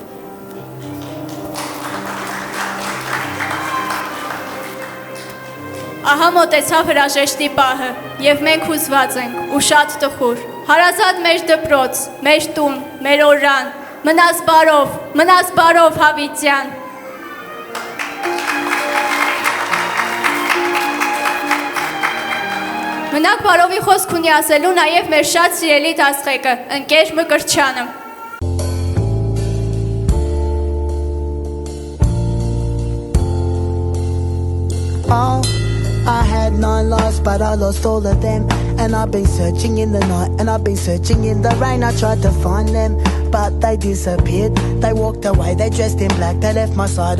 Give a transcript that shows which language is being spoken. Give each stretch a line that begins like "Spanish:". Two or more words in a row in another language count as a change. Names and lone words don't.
Armenian: Ահա մոտեցավ հրաժեշտի պահը, եւ մենք հուզված ենք ու շատ տխուր։ Հարազատ մեր դպրոց, մեր տուն, մեր օրրան, մնաս բարով Հավիտյան։ Մնաք բարովի խոսք ունի ասելու նաև մեր շատ սիրելի դասղեկը, ընկեր Մկրտչյանը։
English: I had 9 lives, but I lost all of them. And I've been searching in the night, and I've been searching in the rain. I tried to find them, but they disappeared. They walked away, they dressed in black, they left my side.